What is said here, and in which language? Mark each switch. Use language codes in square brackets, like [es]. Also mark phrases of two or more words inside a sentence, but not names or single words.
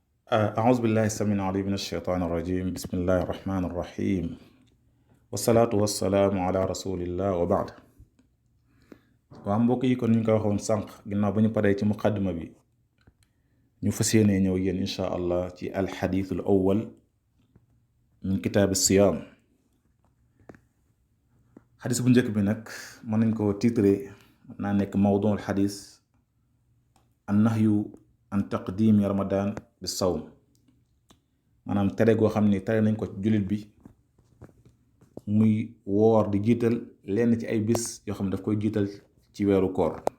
[ar] أعوذ بالله السميع العليم من الشيطان الرجيم بسم الله الرحمن الرحيم والصلاة والسلام على رسول الله وبعد [wo] waa mbokk yi kon ñu ko waxoon sànq ginnaaw ba ñu paree ci muqaddima bi ñu fas yéene ñëw yéen [ar] إن شاء الله [wo] ci [ar] الحديث الأول من كتاب الصيام [wo] xadis bu njëkk bi nag mën nañ ko titré mën naa nekk [ar] موضوع الحديث النهي عن تقديم رمضان [wo] bi sawm maanaam tere goo xam ni tere nañ ko ci jullit bi muy woor di jiital lenn ci ay bis yoo xam ne daf koy jiital ci weeru koor